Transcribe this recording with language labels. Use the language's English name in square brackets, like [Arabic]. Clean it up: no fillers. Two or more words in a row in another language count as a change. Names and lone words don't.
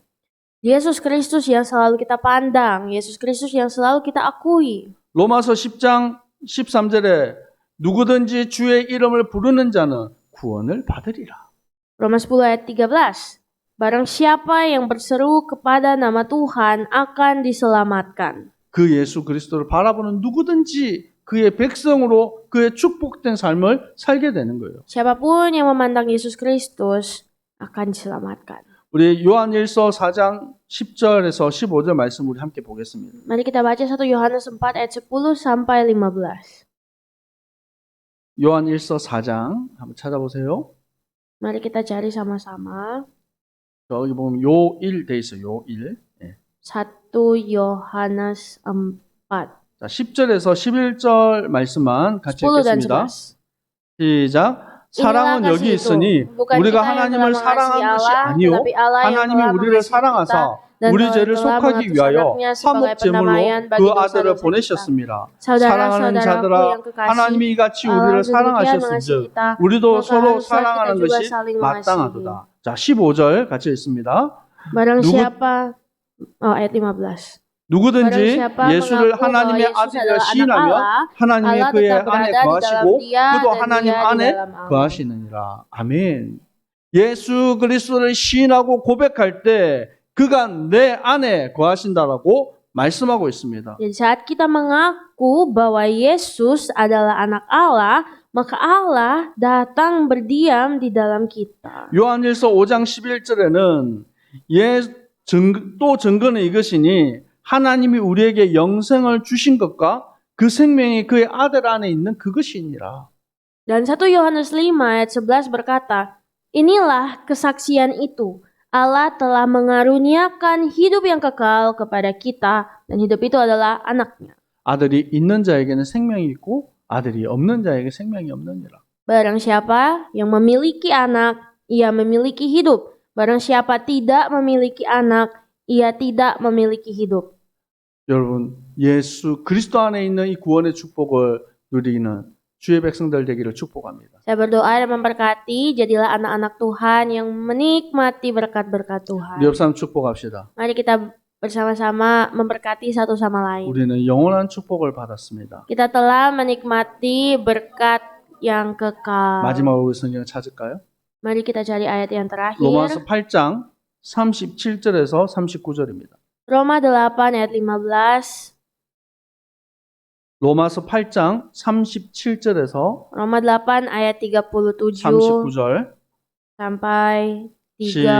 [Indonesian] Yesus Kristus yang selalu kita pandang, Yesus Kristus yang selalu kita akui. [Korean] 로마서 10장 13절에 누구든지 주의 이름을 부르는 자는 구원을 받으리라. [Indonesian] Roma 10 ayat 13. Barang siapa yang berseru kepada nama Tuhan akan diselamatkan. [Korean] 그 예수 그리스도를 바라보는 누구든지 그의 백성으로 그의 축복된 삶을 살게 되는 거예요. [Indonesian] Siapapun yang memandang Yesus Kristus akan diselamatkan. [Korean] 우리 요한일서 4장 10절에서 15절 말씀 우리 함께 보겠습니다. [Indonesian] Mari kita baca 1 Yohanes 4 ayat 10 sampai 15. [Korean] 요한일서 4장 한번 찾아보세요. [Indonesian] Mari kita cari sama-sama. [Korean] 여기 보면 요1 돼 있어요. 요1. 네. [Indonesian] 1 Yohanes 4. [Korean] 자, 10절에서 11절 말씀만 같이 [Indonesian] 10 dan [Korean] 읽겠습니다. [Indonesian] 11. [Korean] 시작. 사랑은 여기 있으니 우리가 하나님을 사랑한 것이 아니요 하나님이 우리를 사랑하사 우리 죄를 속하기 위하여 화목제물로 그 아들을 보내셨습니다. 사랑하는 자들아 하나님이 이같이 우리를 사랑하셨은즉 우리도 서로 사랑하는 것이 마땅하도다. 자, 15절 같이 읽습니다. [Indonesian] Barang siapa ayat 15. [Korean] 누구든지 예수를 하나님의 아들이라 시인하면 하나님이 그의 안에 거하시고 그도 하나님 안에 거하시느니라. 아멘. 예수 그리스도를 시인하고 고백할 때 그가 내 안에 거하신다라고 말씀하고 있습니다. [Indonesian] Jadi saat kita mengaku bahwa Yesus adalah anak Allah, maka Allah datang berdiam di dalam kita. [Korean] 요한일서 5장 11절에는 또 증거는 이것이니 하나님이 우리에게 영생을 주신 것과 그 생명이 그의 아들 안에 있는 그것이니라. [Indonesian] Dan 1 Yohanes 5 ayat 11 berkata, inilah kesaksian itu. Allah telah mengaruniakan hidup yang kekal kepada kita dan hidup itu adalah anaknya. [Korean] 아들이 있는 자에게는 생명이 있고 아들이 없는 자에게 생명이 없느니라. [Indonesian] Barang siapa yang memiliki anak, ia memiliki hidup. Barang siapa tidak memiliki anak, ia tidak memiliki hidup. [Korean] 여러분, 예수 그리스도 안에 있는 이 구원의 축복을 누리는 주의 백성들 되기를 축복합니다. [Indonesian] Saya berdoa dan memberkati, jadilah anak-anak Tuhan yang menikmati berkat-berkat Tuhan. [Korean] 우리 옆 사람 축복합시다. [Indonesian] Mari kita bersama-sama memberkati satu sama lain. [Korean] 우리는 영원한 축복을 받았습니다. [Indonesian] Kita telah menikmati berkat yang kekal. [Korean] 마지막으로 우리 성경 찾을까요? [Indonesian] Mari kita cari ayat yang terakhir. [Korean] 로마서 8장 37절에서 39절입니다. [Indonesian] Roma 8 ayat 15. [Korean] 로마서 8장 37절에서 [Indonesian] Roma 8 ayat 37 [Korean] 39절 [Indonesian] sampai [Korean] 시작.